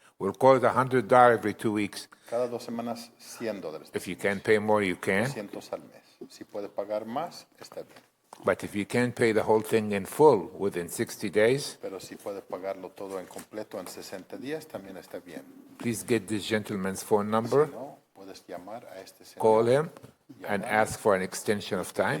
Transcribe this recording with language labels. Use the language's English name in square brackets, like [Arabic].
[English] We'll call it $100 every 2 weeks. [Spanish] Cada 2 semanas, $100. [English] If you can pay more, you can. [Spanish] 200 al mes. Si puede pagar más, está bien. [English] But if you can't pay the whole thing in full within 60 days, [Spanish] Pero si puede pagarlo todo en completo en 60 días, también está bien. [English] please get this gentleman's phone number, [Spanish] Si no, puedes llamar a este señor. [English] call him, and ask for an extension of time.